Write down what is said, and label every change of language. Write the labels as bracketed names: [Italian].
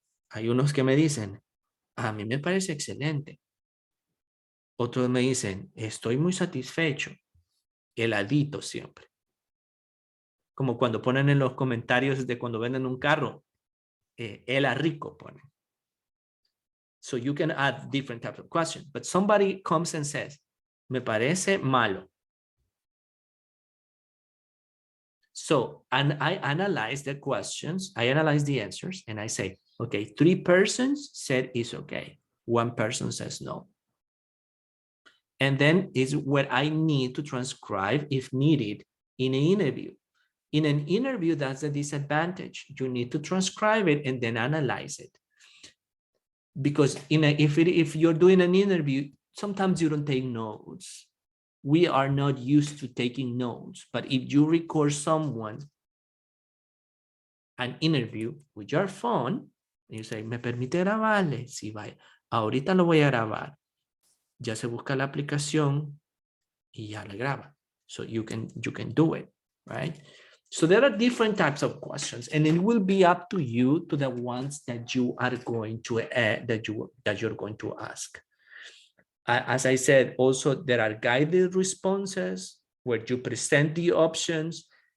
[Spanish] Hay unos que me dicen, a mí me parece excelente. Otros me dicen, estoy muy satisfecho. Heladito siempre. Como cuando ponen en los comentarios de cuando venden un carro, hela rico ponen. [English] So you can add different types of questions. But somebody comes and says, [Spanish] me parece malo. [English] So, and I analyze the questions, I analyze the answers, and I say, okay, 3 persons said it's okay. 1 person says no. And then is what I need to transcribe if needed in an interview. In an interview, that's a disadvantage. You need to transcribe it and then analyze it. Because if you're doing an interview, sometimes you don't take notes. We are not used to taking notes, but if you record someone an interview with your phone, you say, [Spanish] ¿me permite grabarle? Sí, vaya. Ahorita lo voy a grabar. Ya se busca la aplicación y ya la graba. [English] So you can do it, right? So there are different types of questions, and it will be up to you to the ones that you are going to that you're going to ask. As I said, also there are guided responses where you present the options.